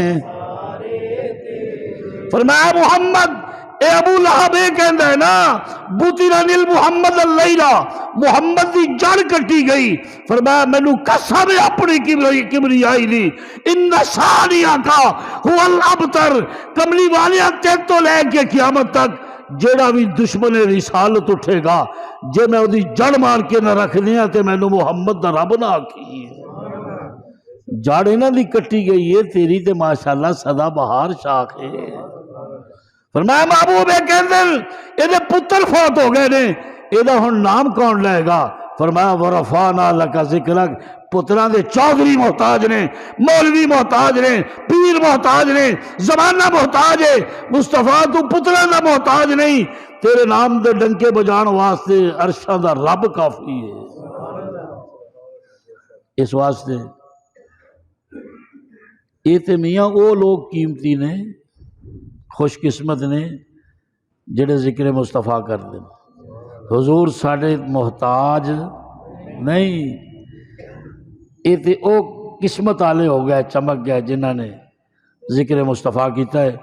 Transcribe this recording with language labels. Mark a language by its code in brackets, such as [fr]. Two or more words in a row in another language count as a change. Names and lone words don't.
[pa] فرمایا محمد، اے ابو لہب اے کہندا ہے نا [ar] بُتِرَ محمد اللیلہ، [pa] محمد دی جڑ کٹی گئی۔ فرمایا مینوں قسم ہے اپنی کبریائی دی، [ar] ان شانئک ھو الابتر، [pa] کملی والیا تیرے تو لے کے قیامت تک جیڑا بھی دشمن رسالت اٹھے گا، جے میں اودی جڑ مار کے نہ رکھ دیا تے مینوں محمد دا رب نہ آکھی۔ جڑ انہاں دی کٹی گئی ہے، تیری تے ماشاءاللہ سدا بہار شاخ ہے۔ فرمایا محبوب کہندے یہ پتر فوت ہو گئے نے، یہ ہن نام کون لے گا؟ فرمایا [ar] ورفعنا لک ذکرک، [pa] پتراں دے چودھری محتاج نے، مولوی محتاج نے، پیر محتاج نے، زمانہ محتاج ہے، مصطفیٰ تو پتراں دا محتاج نہیں، تیرے نام دے ڈنکے بجان واسطے عرشاں دا رب کافی ہے۔ اس واسطے یہ تے میاں وہ لوگ قیمتی نے، خوش قسمت نے جڑے ذکر مصطفیٰ کر دیں۔ حضور ساڑھے محتاج نہیں، یہ تے او قسمت آلے ہو گئے، چمک گئے جنہاں نے ذکر مصطفیٰ کیتا ہے۔